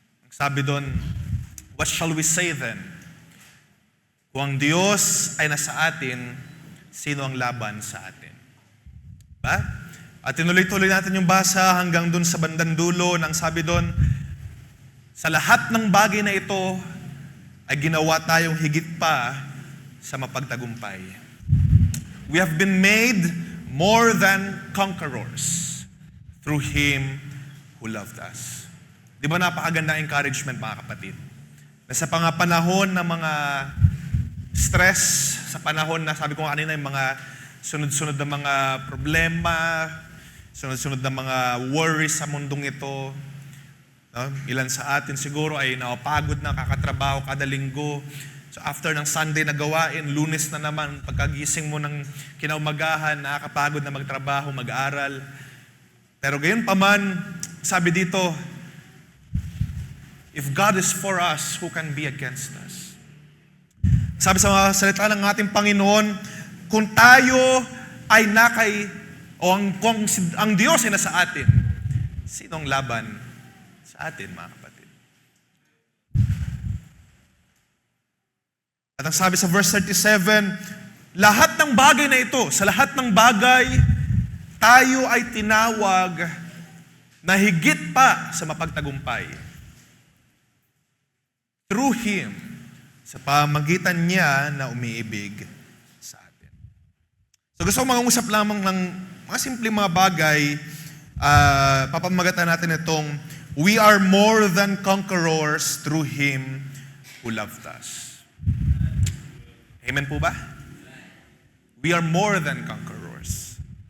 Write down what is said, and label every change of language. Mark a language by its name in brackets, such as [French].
[Filipino] Sabi doon, [English] what shall we say then? [Filipino] Kung ang Diyos ay nasa atin, sino ang laban sa atin? Ba? At tinuloy-tuloy natin yung basa hanggang doon sa bandang dulo nang sabi doon, sa lahat ng bagay na ito ay ginawa tayong higit pa sa mapagtagumpay. [English] We have been made more than conquerors through Him who loved us. [Filipino] Di ba napakaganda encouragement, mga kapatid? Na sa panahon ng mga stress, sa panahon na sabi ko kanina yung mga sunod-sunod na mga problema, sunod-sunod na mga worries sa mundong ito. No? Ilan sa atin siguro ay napagod na kakatrabaho kada linggo. So after ng Sunday na gawain, Lunes na naman, pagkagising mo ng kinaumagahan, nakakapagod na magtrabaho, mag-aral. Pero gayon pa man, sabi dito, [English] if God is for us, who can be against us? [Filipino] Sabi sa mga salita ng ating Panginoon, kung tayo ay kung ang Diyos ay nasa atin, sinong laban sa atin, mga kapatid? At ang sabi sa verse 37, lahat ng bagay na ito, sa lahat ng bagay, tayo ay tinawag na higit pa sa mapagtagumpay. [English] Through Him, [Filipino] sa pamagitan niya na umiibig sa atin. So gusto ko mag-usap lamang ng mga simpleng mga bagay. Papamagatan natin itong, [English] we are more than conquerors through Him who loved us. Amen [Filipino] po ba? [English] We are more than conquerors.